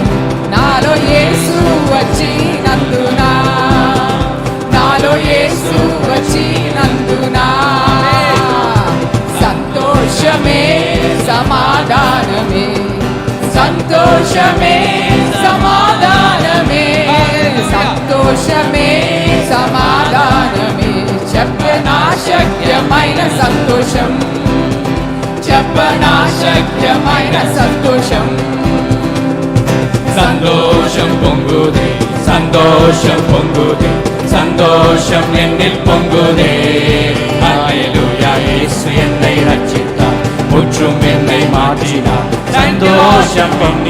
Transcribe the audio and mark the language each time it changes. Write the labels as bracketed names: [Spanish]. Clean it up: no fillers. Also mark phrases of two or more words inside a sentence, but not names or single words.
[Telugu] నాలో యేసు వచ్చినందున, నాలో యేసు వచ్చినందున, సంతోషమే సమాధానమే, సంతోషమే సమాధానమే, సంతోషమే సమాధానమే, చెప్పనా శక్యమైన సంతోషం, చెప్పనా శక్యమైన సంతోషం. [Tamil] சந்தோஷம் பொங்குதே, சந்தோஷம் பொங்குதே, சந்தோஷம் என்னில் பொங்குதே. ஹல்லேலூயா. இயேசு என்னை ரட்சித்தார், முற்றும் என்னை மாற்றினார். சந்தோஷம் பொங்கி